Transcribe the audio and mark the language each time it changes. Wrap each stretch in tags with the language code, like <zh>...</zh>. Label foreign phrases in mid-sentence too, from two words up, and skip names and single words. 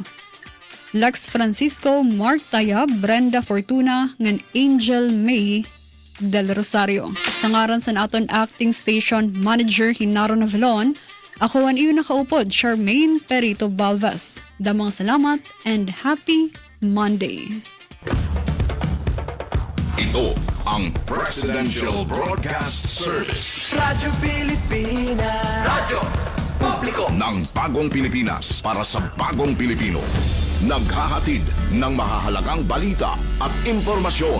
<hil>Lex Francisco, Mark Tayab, Brenda Fortuna, ngan Angel May Del Rosario. Sa ngaran sa naton Acting Station Manager Hinaro Navalon, ako ang iyo nakaupod, Charmaine Perito Balvez. Damang salamat and</hil> <en>happy Monday.</en> <tl>Ito ang Presidential Broadcast Service. Radyo Pilipinas. Publiko ng bagong Pilipinas para sa bagong Pilipino. Naghahatid ng mahahalagang balita at impormasyon.</tl>